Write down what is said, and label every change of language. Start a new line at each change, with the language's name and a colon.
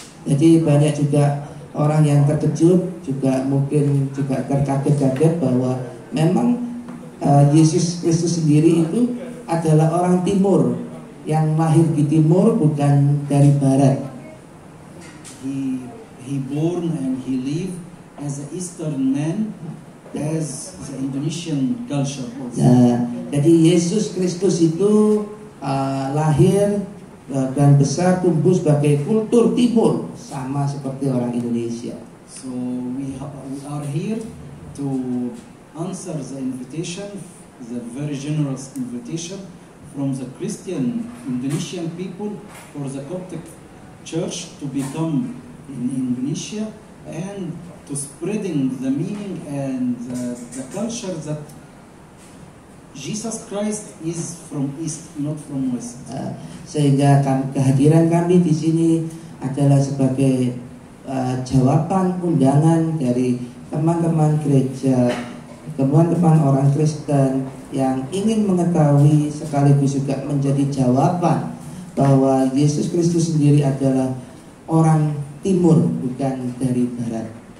Indonesian: Jadi banyak juga orang yang terkejut, juga mungkin juga terkaget-kaget bahwa memang Yesus Kristus sendiri itu adalah orang Timur yang lahir di Timur, bukan dari Barat.
English: He born and he lived as an Eastern man, as the Indonesian culture also.
Indonesian: Nah, jadi Yesus Kristus itu lahir dan besar tumbuh sebagai kultur Timur, sama seperti orang Indonesia.
English: So we are here to answer the invitation, the very generous invitation from the Christian Indonesian people for the Coptic Church to become in Indonesia and to spreading the meaning and the culture that Jesus Christ is from East, not from West.
Indonesian: Sehingga kehadiran kami di sini adalah sebagai jawaban undangan dari teman-teman gereja, teman-teman orang Kristen yang ingin mengetahui sekaligus juga menjadi jawaban bahwa Yesus Kristus sendiri adalah orang Timur, bukan dari Barat.